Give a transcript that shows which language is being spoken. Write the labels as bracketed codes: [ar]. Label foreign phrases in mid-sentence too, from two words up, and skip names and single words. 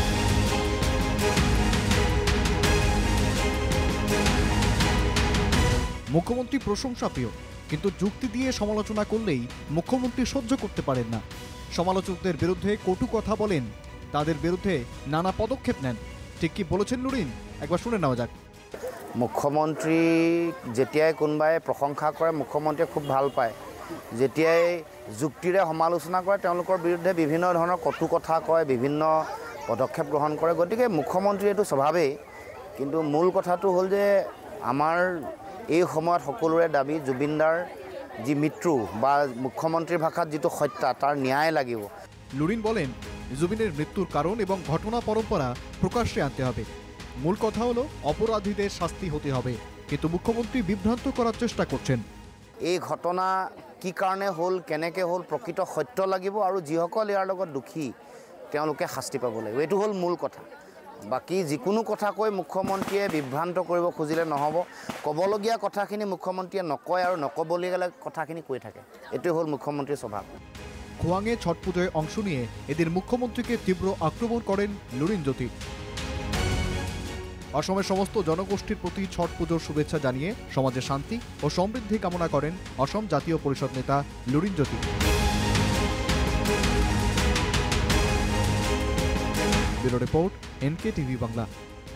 [bn] মুখ্যমন্ত্রী প্রশংসাপ্রিয়, কিন্তু যুক্তি দিয়ে সমালোচনা করলেই মুখ্যমন্ত্রী সহ্য করতে পারেন না। সমালোচকদের বিরুদ্ধে কটু কথা বলেন, তাদের বিরুদ্ধে নানা পদক্ষেপ নেন। ঠিক কি বলেছেন লুরিন, একবার শুনে নেওয়া যাক। [as] মুখ্যমন্ত্রী যেতিয়াই কোনোবাই প্ৰশংসা কৰে মুখ্যমন্ত্ৰীয়ে খুব ভাল পায়, যেতিয়াই যুক্তিৰে সমালোচনা কৰে তেওঁলোকৰ বিৰুদ্ধে বিভিন্ন ধৰণৰ কটু কথা কয়, বিভিন্ন পদক্ষেপ গ্ৰহণ কৰে। গতিকে মুখ্যমন্ত্ৰী এইটো স্বভাৱেই। কিন্তু মূল কথাটো হ'ল যে আমাৰ এই সময়ত সকলোৰে দাবী জুবিনদাৰ যি মৃত্যু বা মুখ্যমন্ত্ৰীৰ ভাষাত যিটো হত্যা তাৰ ন্যায় লাগিব। লুরিন বলেন, জুবিনের মৃত্যুর কারণ এবং ঘটনা পরম্পরা প্রকাশ্যে আনতে হবে। মূল কথা হলো অপরাধীদের শাস্তি হতে হবে, কিন্তু মুখ্যমন্ত্রী বিভ্রান্ত করার চেষ্টা করছেন। এই ঘটনা কি কাৰণে হ'ল, কেনেকৈ হ'ল, প্ৰকৃত সত্য লাগিব আৰু যিসকল ইয়াৰ লগত দুখী তেওঁলোকে শাস্তি পাব লাগিব। এইটো হ'ল মূল কথা। বাকী যিকোনো কথা কৈ মুখ্যমন্ত্ৰীয়ে বিভ্ৰান্ত কৰিব খুজিলে নহ'ব। ক'বলগীয়া কথাখিনি মুখ্যমন্ত্ৰীয়ে নকয় আৰু নক'বলগীয়া কথাখিনি কৈ থাকে। এইটোৱে হ'ল মুখ্যমন্ত্ৰীৰ স্বভাৱ। [bn] খোয়াঙে ছট পুজোয় অংশ নিয়ে এদিন মুখ্যমন্ত্রীকে তীব্র আক্রমণ করেন লুরিনজ্যোতি। অসমের সমস্ত জনগোষ্ঠীর প্রতি ছট পুজোর শুভেচ্ছা জানিয়ে সমাজে শান্তি ও সমৃদ্ধি কামনা করেন অসম জাতীয় পরিষদ নেতা লুরিনজ্যোতি। ব্যুরো রিপোর্ট, NK টিভি বাংলা।